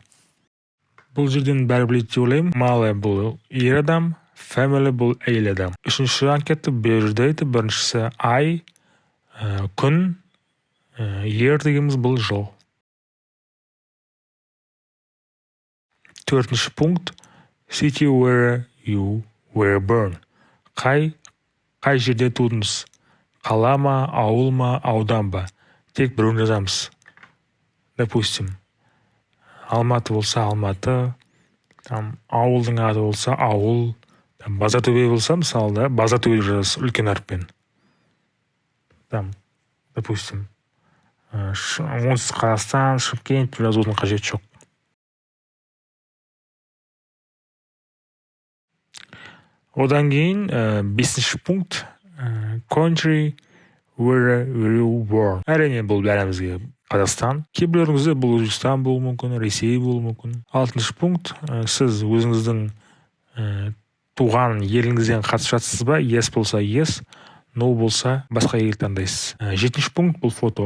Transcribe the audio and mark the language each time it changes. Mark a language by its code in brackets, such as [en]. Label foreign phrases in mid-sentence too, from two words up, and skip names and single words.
[kk] Бұл жерден бәрі біледі деп ойлаймын. Male бұл ер адам, family бұл әйел адам. Үшінші анкета birthday, біріншісі ай, күн, year дегеніміз бұл жыл. Төртінші пункт [en] city where you were born. [kk] Қай жерде тудыңыз? Қала ма, ауыл ма, аудан ба? Тек біреуін жазамыз. Допустим, Алматы болса Алматы, ауылдың аты болса ауыл, Базатөбе болса мысалы, Базатөбе жазасыз үлкен әріппен. Допустим, оңтүстік Қазақстан, Шымкент жазудың қажеті жоқ. Одан кейін 5-ші пункт [en] country where you born. [kk] Әрине бұл бәрімізге Қазақстан. Кейбіреулеріңізде бұл Өзбекстан болуы мүмкін, Ресей болуы мүмкін. 6-шы пункт сіз өзіңіздің туған еліңізден қатысып жатсыз ба? Yes болса yes, no болса басқа ел таңдайсыз. 7-ші пункт бұл фото.